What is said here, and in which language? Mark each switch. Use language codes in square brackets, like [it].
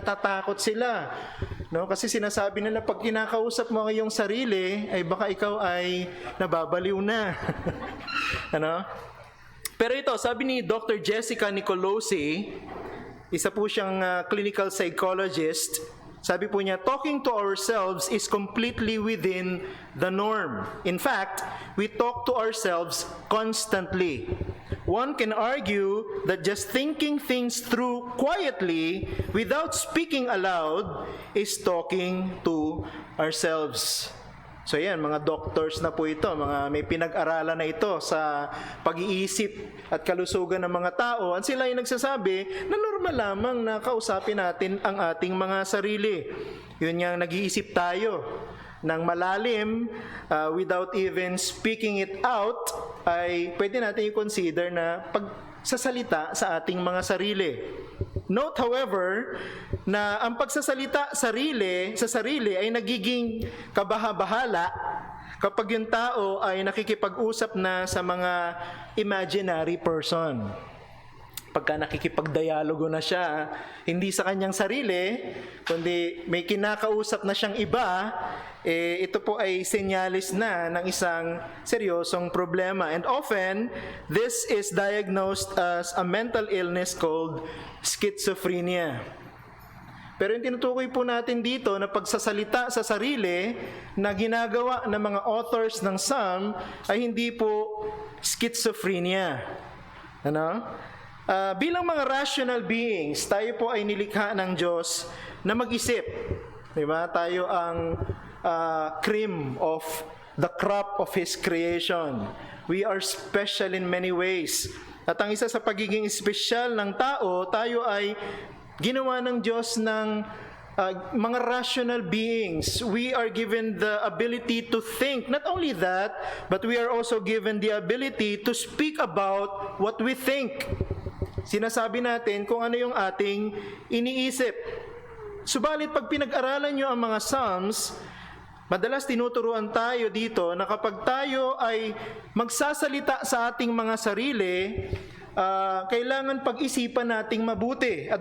[tl] Natatakot sila. No? Kasi sinasabi nila pag kinakausap mo yung sarili ay baka ikaw ay nababaliw na. Ano? Pero ito, sabi ni Dr. Jessica Nicolosi, isa po siyang clinical psychologist, sabi po niya, [en] talking to ourselves is completely within the norm. In fact, we talk to ourselves constantly. One can argue that just thinking things through quietly without speaking aloud is talking to ourselves. [tl] So yan, mga doctors na po ito, mga may pinag-aralan na ito sa pag-iisip at kalusugan ng mga tao. At sila ay nagsasabi na normal lamang na kausapin natin ang ating mga sarili. Yun nga, nag-iisip tayo ng malalim [en] without even speaking it out, [tl] ay pwede natin i-consider na pagsasalita sa ating mga sarili. [en] Note, however, [tl] na ang pagsasalita sa sarili ay nagiging kabaha-bahala kapag yung tao ay nakikipag-usap na sa mga imaginary person. Pagka nakikipag-dialogo na siya, hindi sa kanyang sarili, kundi may kinakausap na siyang iba, ito po ay senyalis na ng isang seryosong problema. [en] And often, this is diagnosed as a mental illness called schizophrenia. [tl] Pero yung tinutukoy po natin dito na pagsasalita sa sarili na ginagawa ng mga authors ng Psalm ay hindi po schizophrenia. Ano? Bilang mga rational beings, tayo po ay nilikha ng Diyos na mag-isip. Diba? Tayo ang [en] cream of the crop of His creation. We are special in many ways. [tl] At ang isa sa pagiging espesyal ng tao, tayo ay ginawa ng Diyos ng mga rational beings. [en] We are given the ability to think. Not only that, but we are also given the ability to speak about what we think. [tl] Sinasabi natin kung ano yung ating iniisip. Subalit pag pinag-aralan nyo ang mga Psalms, madalas tinuturuan tayo dito na kapag tayo ay magsasalita sa ating mga sarili, kailangan pag-isipan nating mabuti.